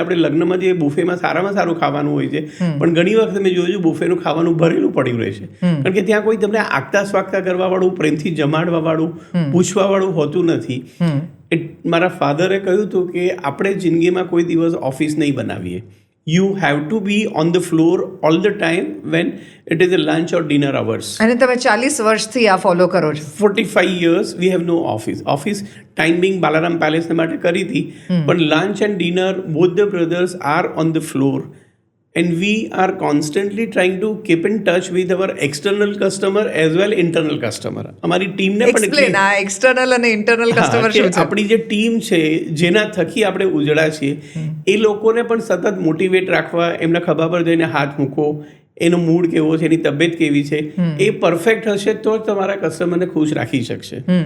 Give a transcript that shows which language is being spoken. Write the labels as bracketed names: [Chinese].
[Gujarati] આપણે લગ્નમાં જે બુફેમાં સારામાં સારું ખાવાનું હોય છે, પણ ઘણી વખત મેં જોયું બુફેનું ખાવાનું ભરેલું પડ્યું રહે છે, કારણ કે ત્યાં કોઈ તમને આગતા સ્વાગતા કરવાવાળું, પ્રેમથી જમાડવાવાળું, પૂછવાવાળું હોતું નથી. મારા ફાધરે કહ્યું હતું કે આપણે જિંદગીમાં કોઈ દિવસ ઓફિસ નહીં બનાવીએ, [English] You have to be on the floor all the time when it is a lunch or dinner hours. [Gujarati] અને તમે 40 વર્ષથી આ ફોલો કરો છો. [English] 45 years we have no office timing [Gujarati] Balaram પેલેસને માટે કરી હતી, પણ [English] lunch and dinner both the brothers are on the floor and we are constantly trying to keep in touch with our external customer as well internal customer. [Gujarati] અમારી ટીમને પણ explain આ external અને internal customer શું છે? આપણી જે team છે જેના થકી આપણે ઉજળા છીએ એ લોકોને પણ સતત મોટિવેટ રાખવા, એમના ખભા પર જઈને હાથ મૂકો, એનો મૂડ કેવો છે, એની તબિયત કેવી છે, એ પરફેક્ટ હશે તો જ તમારા કસ્ટમરને ખુશ રાખી શકશે.